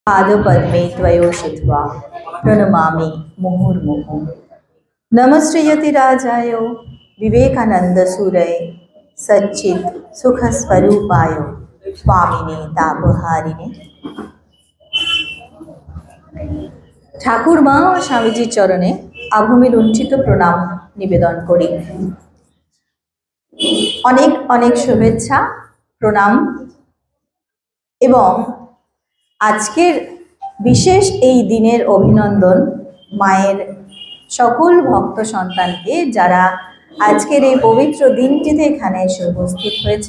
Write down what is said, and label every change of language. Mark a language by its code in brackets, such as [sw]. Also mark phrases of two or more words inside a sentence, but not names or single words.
[sa] पादपद्मे त्वयोषित्वा प्रणमामि मुहुर्मुहुः। नमस्ते विवेकानन्दसूरये सच्चित् सुखस्वरूपाय स्वामिने तापहारिणे। [bn] ঠাকুর মা ও স্বামীজির চরণে আভূমি লুণ্ঠিত প্রণাম নিবেদন করি। অনেক অনেক শুভেচ্ছা, প্রণাম এবং আজকের বিশেষ এই দিনের অভিনন্দন মায়ের সকল ভক্ত সন্তানকে, যারা আজকের এই পবিত্র দিনটিতে এখানে এসে উপস্থিত হয়েছেন।